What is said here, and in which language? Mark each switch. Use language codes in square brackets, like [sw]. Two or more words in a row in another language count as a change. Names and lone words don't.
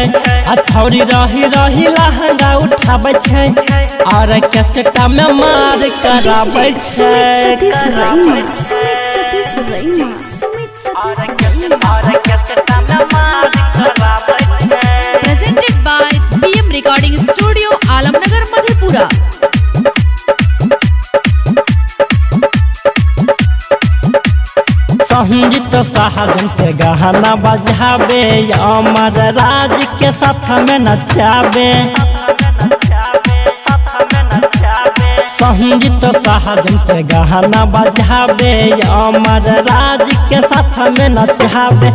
[anp] छौरी रही रही लहंगा उठाबै छै और कैसेटा में मार कराबै छै। सतीश रैमा, सुमित सतीश रैमा, सुमित सतीश रैमा। और कैसेटा में मार कराबै छै। [en] Presented by PM Recording Studio, Alamnagar, Madhepura। [anp] संगीत साहजन के गहना बजाबे, अमर राज के साथ में नचाबे। संगीत साहजन के गहना बजाबे, अमर राज के साथ में नचाबे।